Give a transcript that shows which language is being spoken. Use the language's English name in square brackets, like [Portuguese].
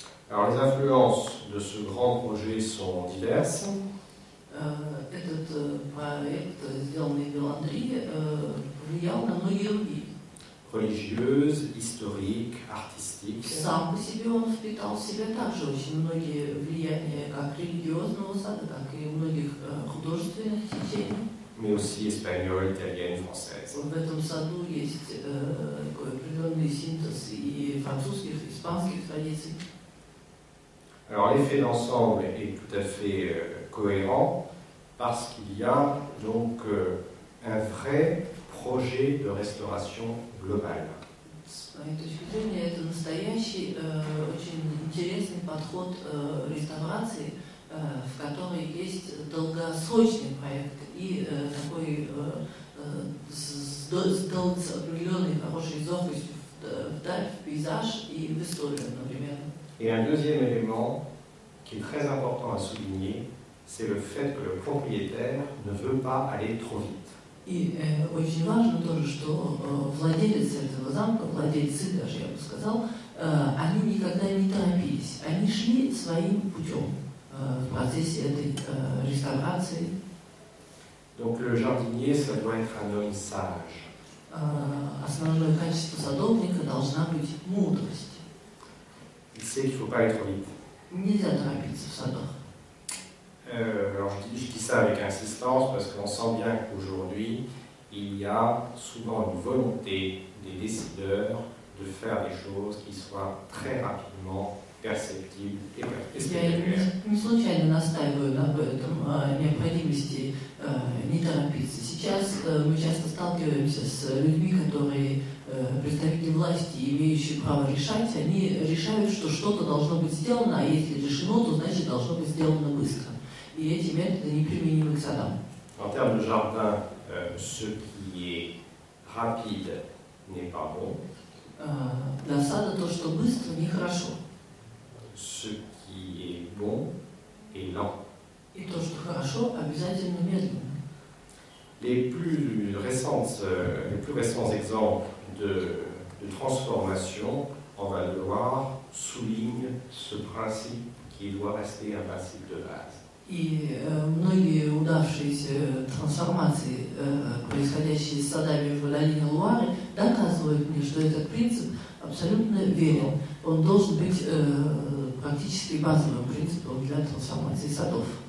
[French] Alors les influences de ce grand projet sont diverses. [Russian] Этот проект, сделанный в Виландри, повлиял на многие другие. [French] Religieuses, historiques, artistiques. [Russian] Сам по себе он впитал в себя также очень многие влияния как религиозного сада, так и многих художественных течений. [French] Mais aussi espagnoles, italiennes, françaises. [Russian] В этом саду есть такой определенный синтез и французских, и испанских традиций. [French] Alors l'effet d'ensemble est tout à fait cohérent parce qu'il y a donc un vrai projet de restauration globale. [Russian] С моей точки зрения, это настоящий, очень интересный подход реставрации, в которой есть долгосрочный проект и такой сделать с определенной хорошей зоркостью вдаль, в пейзаж и в историю одновременно. [French] Et un deuxième élément qui est très important à souligner, c'est le fait que le propriétaire ne veut pas aller trop vite. [Russian] И очень важно тоже, что владелец этого замка, владельцы даже, я бы сказал, они никогда не торопились. Они шли своим путем в процессе этой реставрации. [French] Donc le jardinier, ça doit être un homme sage. [Russian] Основное качество садовника должна быть мудрость. [French] Il sait qu'il ne faut pas aller trop vite. [Russian] Нельзя торопиться в садах. [French] Alors je dis ça avec insistance parce qu'on sent bien qu'aujourd'hui, il y a souvent une volonté des décideurs de faire des choses qui soient très rapidement perceptibles et spectaculaires. [Russian] Я не случайно настаиваю на этом, необходимости не торопиться. Сейчас мы часто сталкиваемся с людьми, которые представители власти, имеющие право решать, они решают, что что-то должно быть сделано, а если решено, то значит должно быть сделано быстро. И эти методы неприменимы к садам. [French] En termes de jardin, ce qui est rapide n'est pas bon. [Russian] Для сада то, что быстро, нехорошо. [French] Ce qui est bon est lent. [Russian] И то, что хорошо, обязательно медленно. [French] Les plus récents exemples de transformation en Val-de-Loire soulignent ce principe qui doit rester un principe de base. [Russian] И многие удавшиеся трансформации, происходящие с садами в долине Луары, доказывают мне, что этот принцип абсолютно верен. Он должен быть практически базовым принципом для трансформации садов.